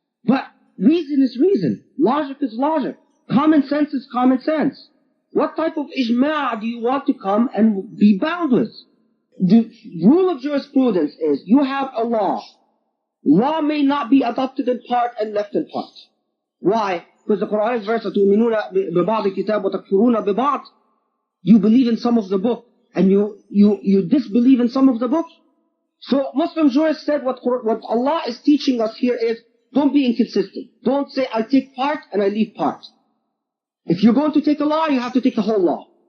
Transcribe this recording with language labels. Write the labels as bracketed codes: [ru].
[en] But reason is reason. Logic is logic. Common sense is common sense. What type of ijma' do you want to come and be bound with? The rule of jurisprudence is, you have a law. Law may not be adopted in part and left in part. Why? Because the Quranic verse, [ar] تُؤْمِنُونَ بِبَعْضِ الْكِتَابِ وَتَكْفُرُونَ بِبَعْضِ. [en] You believe in some of the book, and you disbelieve in some of the book. So Muslim jurists said what Allah is teaching us here is, don't be inconsistent. Don't say, I take part and I leave part. If you're going to take a law, you have to take the whole law.